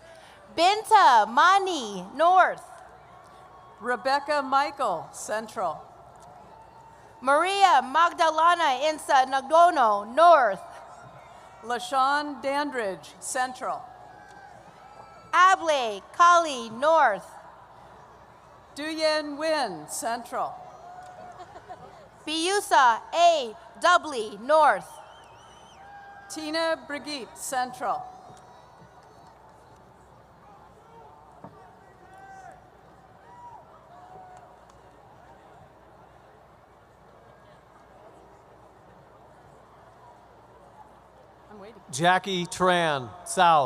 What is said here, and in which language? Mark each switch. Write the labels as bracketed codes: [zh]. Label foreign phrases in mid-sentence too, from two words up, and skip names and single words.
[en] Binta Mani, North. Rebecca Michael, Central. Maria Magdalena Insa Nagdono, North. LaShawn Dandridge, Central. Able Kali, North. Duyen Nguyen, Central. Biusa A. Dudley, North. Tina Brigitte, Central. Jackie Tran, South.